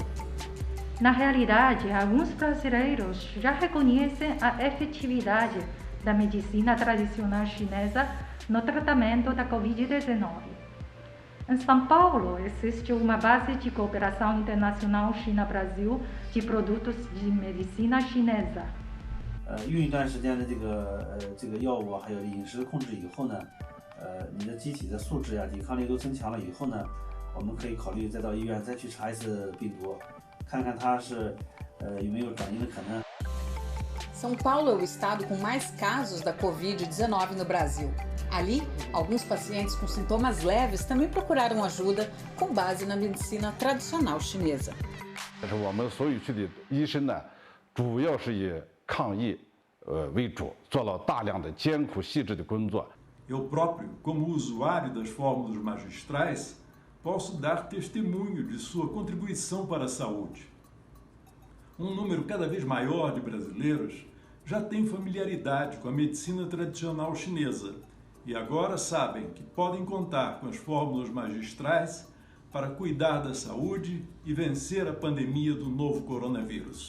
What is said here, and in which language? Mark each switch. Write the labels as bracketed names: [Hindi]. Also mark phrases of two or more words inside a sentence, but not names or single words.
[Portuguese] Na realidade, alguns brasileiros já reconhecem a efetividade da medicina tradicional chinesa no tratamento da Covid-19. Em São Paulo, existe uma base de cooperação internacional China-Brasil de produtos de medicina chinesa. [Chinese] 用一段时间的这个药物还有饮食控制以后呢，你的机体的素质抵抗力都增强了以后呢，我们可以考虑再到医院再去查一次病毒，看看它是有没有转移的可能。 [Portuguese] São Paulo é o estado com mais casos da Covid-19 no Brasil. Ali, alguns pacientes com sintomas leves também procuraram ajuda com base na medicina tradicional chinesa. [Chinese] 但是我们所有去的医生呢，主要是以抗疫为主，做了大量的艰苦细致的工作。 [Portuguese] Eu próprio, como usuário das fórmulas magistrais, posso dar testemunho de sua contribuição para a saúde. Um número cada vez maior de brasileiros já tem familiaridade com a medicina tradicional chinesa e agora sabem que podem contar com as fórmulas magistrais para cuidar da saúde e vencer a pandemia do novo coronavírus.